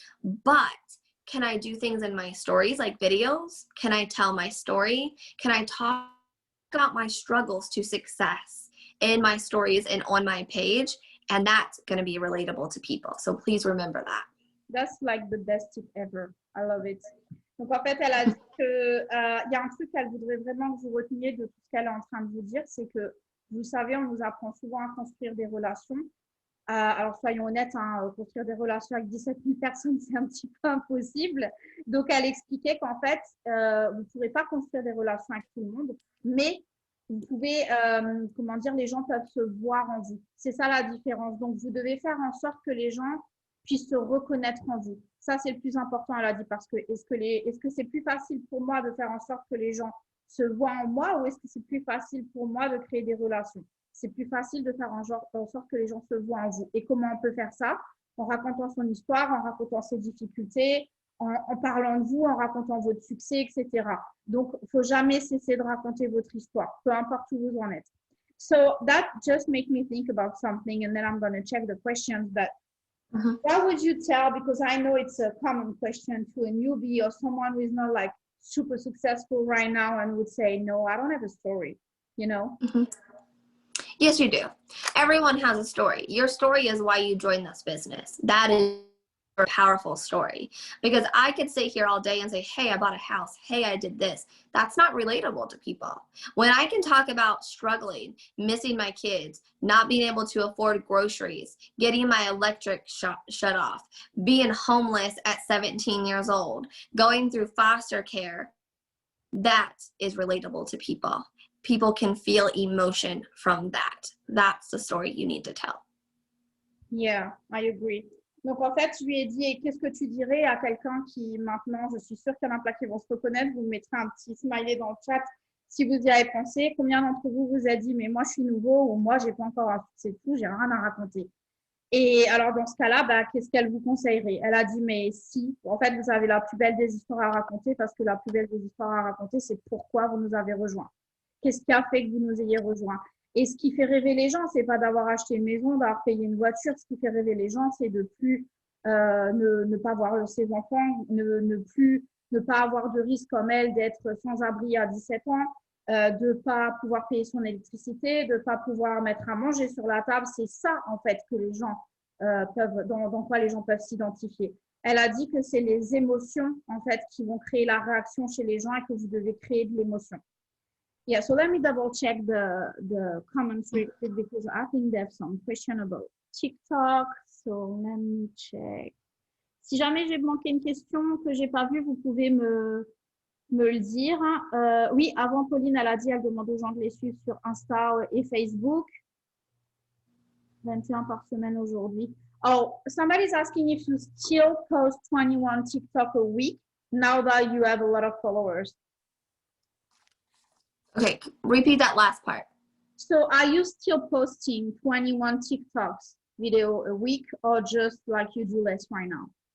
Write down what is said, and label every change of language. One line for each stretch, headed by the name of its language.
English: But can I do things in my stories like videos? Can I tell my story? Can I talk about my struggles to success in my stories and on my page? And that's going to be relatable to people. So please remember that. That's like the best tip ever. I love it.
French: Donc, en fait, elle a dit que y a un truc qu'elle voudrait vraiment que vous reteniez de tout ce qu'elle est en train de vous dire, c'est que, vous savez, on nous apprend souvent à construire des relations. Alors, soyons honnêtes, construire des relations avec 17 000 personnes, c'est un petit peu impossible. Donc, elle expliquait qu'en fait, vous ne pourrez pas construire des relations avec tout le monde, mais vous pouvez, les gens peuvent se voir en vous. C'est ça la différence. Donc, vous devez faire en sorte que les gens puissent se reconnaître en vous. Ça, c'est le plus important, elle a dit, parce que est-ce que c'est plus facile pour moi de faire en sorte que les gens se voient en moi, ou est-ce que c'est plus facile pour moi de créer des relations? C'est plus facile de faire en sorte que les gens se voient en vous. Et comment on peut faire ça? En racontant son histoire, en racontant ses difficultés, en parlant de vous, en racontant votre succès, etc. Donc, il ne faut jamais cesser de raconter votre histoire, peu importe où vous en êtes. So that just makes me think about something, and then I'm going to check the questions that what would you tell, because I know it's a common question to a newbie or someone who is not like super successful right now and would say, no, I don't have a story, you know? Yes, you do. Everyone has a story. Your story is why you joined this business. That is a powerful story, because I could sit here all day and say, hey, I bought a house. Hey, I did this. That's not relatable to people. When I can talk about struggling, missing my kids, not being able to afford groceries, getting my electric shut off, being homeless at 17 years old, going through foster care, that is relatable to people. People can feel emotion from that. That's the story you need to tell. Yeah, I agree. Donc, en fait, je lui ai dit, et qu'est-ce que tu dirais à quelqu'un qui, maintenant, je suis sûre qu'il y en a plein qui vont se reconnaître, vous me mettrez un petit smiley dans le chat si vous y avez pensé. Combien d'entre vous vous a dit, mais moi, je suis nouveau, ou moi, j'ai pas encore un c'est tout, j'ai rien à raconter. Et alors, dans ce cas-là, bah, qu'est-ce qu'elle vous conseillerait? Elle a dit, mais si, en fait, vous avez la plus belle des histoires à raconter, parce que la plus belle des histoires à raconter, c'est pourquoi vous nous avez rejoints. Qu'est-ce qui a fait que vous nous ayez rejoints? Et ce qui fait rêver les gens, c'est pas d'avoir acheté une maison, d'avoir payé une voiture. Ce qui fait rêver les gens, c'est de plus ne pas voir ses enfants, ne pas avoir de risque comme elle d'être sans abri à 17 ans, de pas pouvoir payer son électricité, de pas pouvoir mettre à manger sur la table. C'est ça, en fait, que les gens dans quoi les gens peuvent s'identifier. Elle a dit que c'est les émotions, en fait, qui vont créer la réaction chez les gens et que vous devez créer de l'émotion.
English: Yeah, so let me double check the comments because I think there's some question about TikTok. So let me check.
French: Si jamais j'ai manqué une question que j'ai pas vue, vous pouvez me le dire. Oui, avant Pauline, elle a dit, elle demande aux gens de les suivre sur Insta et Facebook. 21 par semaine aujourd'hui.
English: Oh, somebody's asking if you still post 21 TikTok a week now that you have a lot of followers. Okay, repeat that last part. So are you still posting 21 TikToks video a week, or just like you do less right now?